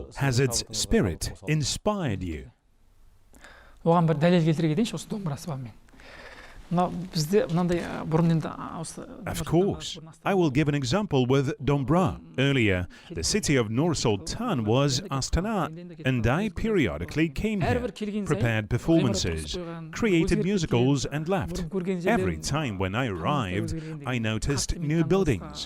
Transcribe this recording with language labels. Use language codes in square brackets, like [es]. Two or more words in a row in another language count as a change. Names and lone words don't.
[en] Has its spirit inspired you? [kk] Оған бір дәлел келтіре кетейінші осы домбырасы бар мен. Мынау бізде мынандай бұрын енді [en] Of course. I will give an example with Dombra. Earlier, the city of Nur Sultan was Astana, and I periodically came here, prepared performances, created musicals and left. Every time when I arrived, I noticed new buildings.